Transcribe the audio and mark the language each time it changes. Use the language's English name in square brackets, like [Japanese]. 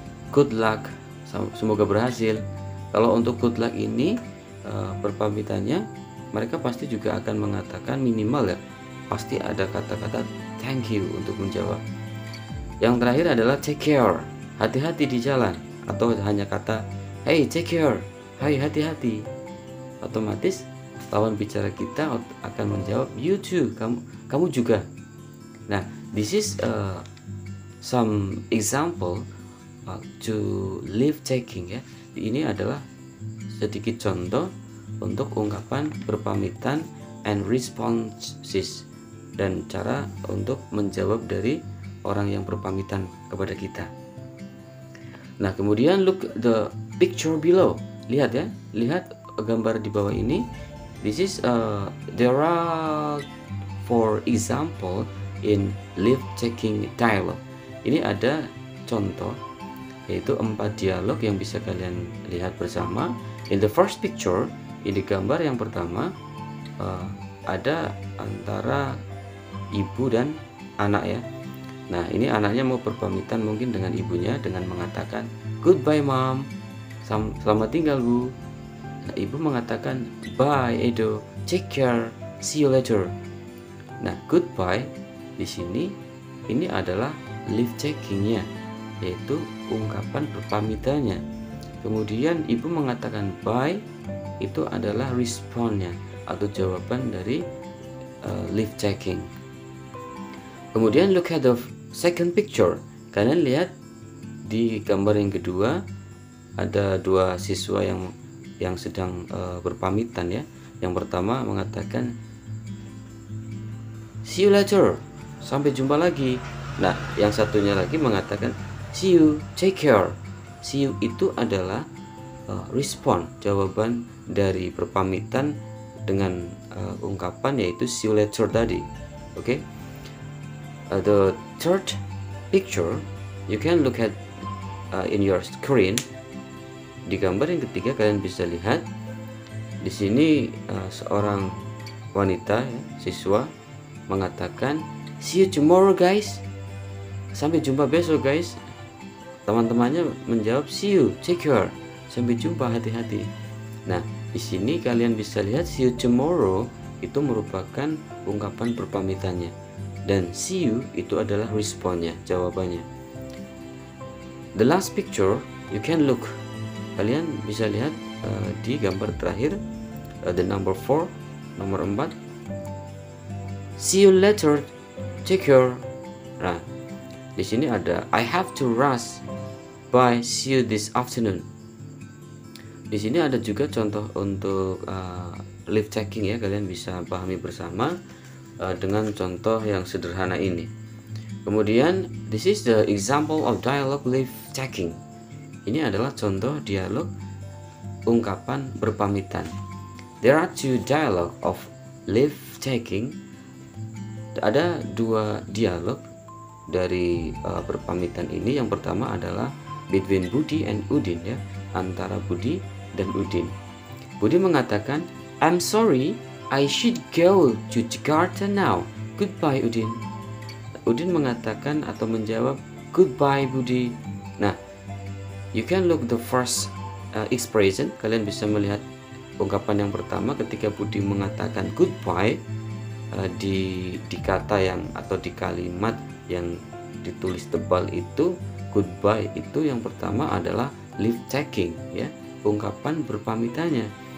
[English] Good luck, [Indonesian] semoga berhasil. Kalau untuk good luck ini berpamitannya mereka pasti juga akan mengatakan minimal, ya, pasti ada kata-kata [English] thank you [Indonesian] untuk menjawab. Yang terakhir adalah [English] take care, [Indonesian] hati-hati di jalan, atau hanya kata [English] hey take care, [Indonesian] hai hati-hati. Otomatis lawan bicara kita akan menjawab [English] you too, [Indonesian] kamu juga. [English] Nah, this is some example to leave taking, ya. [Indonesian] Ini adalah sedikit contoh untuk ungkapan berpamitan [English] and responses [Indonesian] dan cara untuk menjawab dari orang yang berpamitan kepada kita. Nah, kemudian [English] look the picture below. [Indonesian] Lihat, ya, lihat gambar di bawah ini. [English] This is there are for example in leave taking dialogue. [Indonesian] Ini ada contoh, yaitu 4 dialog yang bisa kalian lihat bersama. [English] In the first picture, [Indonesian] ini gambar yang pertama, ada antara ibu dan anak, ya. Nah, ini anaknya mau berpamitan mungkin dengan ibunya dengan mengatakan [English] goodbye mom, [Indonesian] selamat tinggal bu. Nah, ibu mengatakan [English] bye Edo, take care, see you later. [Indonesian] Nah, goodbye di sini ini adalah leave takingnya, yaitu ungkapan berpamitannya. Kemudian ibu mengatakan bye, itu adalah responnya atau jawaban dari leave taking. Kemudian [English] look at the second picture. [Indonesian] Kalian lihat di gambar yang kedua ada dua siswa yang sedang berpamitan ya. Yang pertama mengatakan [English] see you later, [Indonesian] sampai jumpa lagi. Nah, yang satunya lagi mengatakan [English] see you, take care. See you [Indonesian] itu adalah respon, jawaban dari berpamitan dengan ungkapan yaitu [English] see you later [Indonesian] tadi. Oke. [English] The third picture you can look at in your screen. [Indonesian] Di gambar yang ketiga kalian bisa lihat di sini seorang wanita ya, siswa mengatakan [English] see you tomorrow guys, [Indonesian] sampai jumpa besok guys. Teman-temannya menjawab [English] see you, take care, [Indonesian] sampai jumpa, hati-hati. Nah, di sini kalian bisa lihat [English] see you tomorrow [Indonesian] itu merupakan ungkapan berpamitannya, dan see you itu adalah responnya, jawabannya. [English] The last picture you can look, [Indonesian] kalian bisa lihat di gambar terakhir, [English] the number 4, [Indonesian] nomor 4, [English] see you later, take care. [Indonesian] Nah, di sini ada [English] I have to rush, bye, see you this afternoon. [Indonesian] Di sini ada juga contoh untuk leave taking ya, kalian bisa pahami bersama dengan contoh yang sederhana ini. Kemudian [English] this is the example of dialogue leave taking. [Indonesian] Ini adalah contoh dialog ungkapan berpamitan. [English] There are two dialogue of leave taking. [Indonesian] Ada dua dialog dari berpamitan ini. Yang pertama adalah between Budi and Udin ya, antara Budi dan Udin. Budi mengatakan, [English] I'm sorry, I should go to Jakarta now. Goodbye Udin. [Indonesian] Udin mengatakan atau menjawab, [English] goodbye Budi. Nah, you can look the first expression. [Indonesian] Kalian bisa melihat ungkapan yang pertama ketika Budi mengatakan goodbye. Di kata yang atau di kalimat yang ditulis tebal itu, goodbye itu yang pertama adalah leave taking ya, ungkapan berpamitannya.